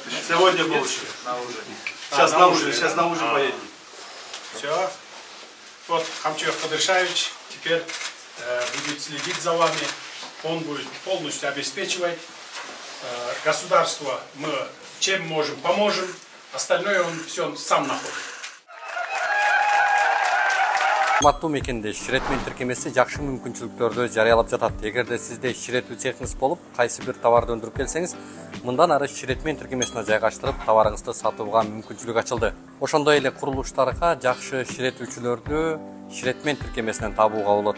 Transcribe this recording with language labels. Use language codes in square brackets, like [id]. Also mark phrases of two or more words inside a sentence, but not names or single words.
[ru] Сегодня получили. Сейчас на ужин поедем. Все. Вот Хамчев Кадыршевич теперь будет следить за вами. Он будет полностью обеспечивать. Государство мы чем можем, поможем. Остальное он все сам находит. [ky] Урматтуу мекендеш, Ширетмен тиркемеси жакшы мүмкүнчүлүктөрдү жарыялап жатат. Эгерде сизде ширетүү цехиңиз болуп, кайсы бир товарды өндүрүп келсеңиз, мындан ары Ширетмен тиркемесине жайгаштырып, товарыңызды сатууга мүмкүнчүлүк ачылды. Ошондой эле курулуштарга жакшы ширетүүчүлөрдү Ширетмен тиркемесинен табууга болот.